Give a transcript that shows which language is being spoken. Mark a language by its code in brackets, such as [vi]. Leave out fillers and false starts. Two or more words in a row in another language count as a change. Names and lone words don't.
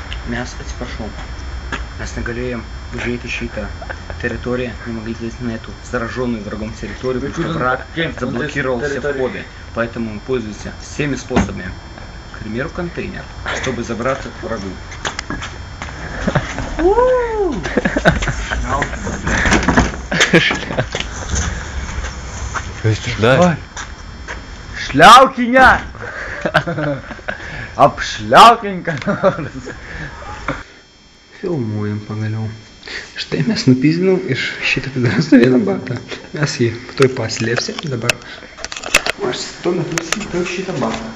[lt] Mes atsiprašau. Mes negalėjom užeiti šitą [ru] территорию, не могли зайти на эту зараженную врагом территорию, потому что враг заблокировал все входы. Поэтому мы пользуемся всеми способами. К примеру, контейнер, чтобы забраться к врагу. Да. [lt] Šliaukinė! Apšliaukinka nors. Filmuojam pagaliau. Štai mes nupizdinom iš šitą pidarastą vieną batą. Mes jį toj paslėpsim dabar. O aš tuo metu įsipirkau šitą batą.